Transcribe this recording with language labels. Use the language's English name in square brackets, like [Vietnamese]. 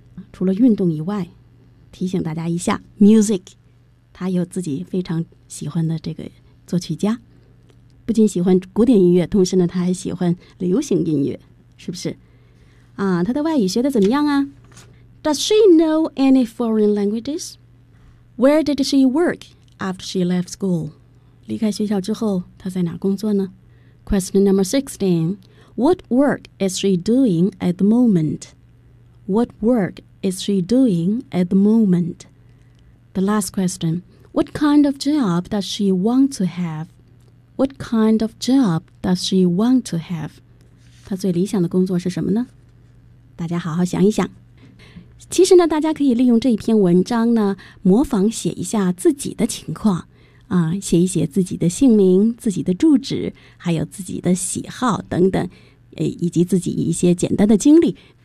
[Chinese] 除了运动以外，提醒大家一下， music， 他有自己非常喜欢的这个作曲家，不仅喜欢古典音乐，同时呢他还喜欢流行音乐，是不是啊？他的外语学的怎么样啊？ [English] Does she know any foreign languages? Where did she work after she left school? [Chinese] 离开学校之后他在哪工作呢？ [English] Question number 16. What work is she doing at the moment? What work is she doing at the moment? The last question. What kind of job does she want to have? What kind of job does she want to have? [Chinese] 她最理想的工作是什么呢？大家好好想一想。其实呢，大家可以利用这篇文章呢，模仿写一下自己的情况，写一写自己的姓名、自己的住址，还有自己的喜好等等，以及自己一些简单的经历。